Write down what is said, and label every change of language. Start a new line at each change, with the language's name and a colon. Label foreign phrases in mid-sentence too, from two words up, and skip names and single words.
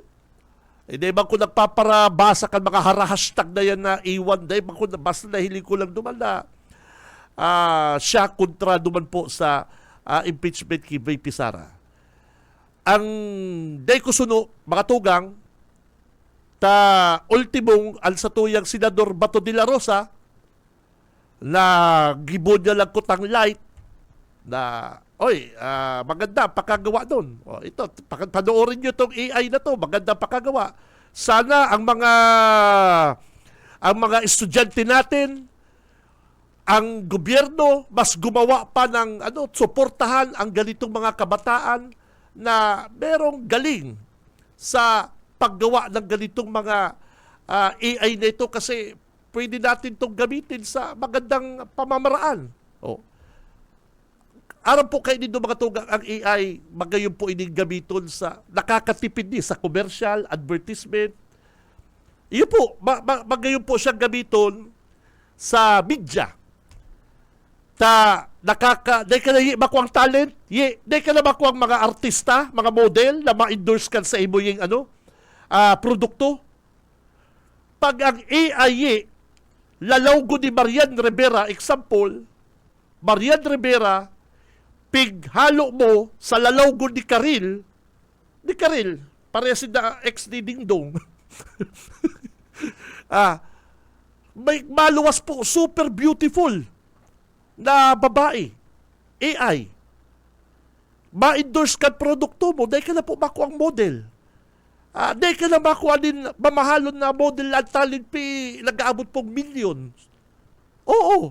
Bikol: Hindi bang ko nagpaparabasa kan mga hashtag na yan na iwan, dahil bang ko basta nahiling ko lang duman na siya kontra duman po sa impeachment kay VP Sara. Ang day ko suno, mga tugang, ultimong ansatuyang Senador Bato de la Rosa na gibon niya lang kutang light na maganda pakagawa doon.
Filipino: Ito, panoorin nyo itong AI na to, maganda pakagawa. Sana ang mga estudyante natin, ang gobyerno, mas gumawa pa ng suportahan ang ganitong mga kabataan na merong galing sa paggawa ng ganitong mga AI na ito kasi pwede natin itong gamitin sa magandang pamamaraan.
Bikol: Aram po kayo dito mga tugang, ang AI, magayon po ining gamiton sa nakakatipid sa
English: commercial, advertisement.
Bikol: Iyon po, magayon po siyang gamiton sa media. Dahil ka na makuang talent, dahil ka na makuang mga artista, mga model na ma-endorse kan sa imo yung produkto. Pag ang AI, lalawgo ni Marian Rivera, example, Marian Rivera, pighalo mo sa lalawgo ni Karil, parehas na ex ni Dingdong. May maluwas po,
English: super beautiful
Bikol: na babae, AI. Ma-endorse ka produkto mo, dahil ka na po makuha ang model. Dahil ka na makuha din mamahalon na model at talent nag-aabot pong millions. Oo.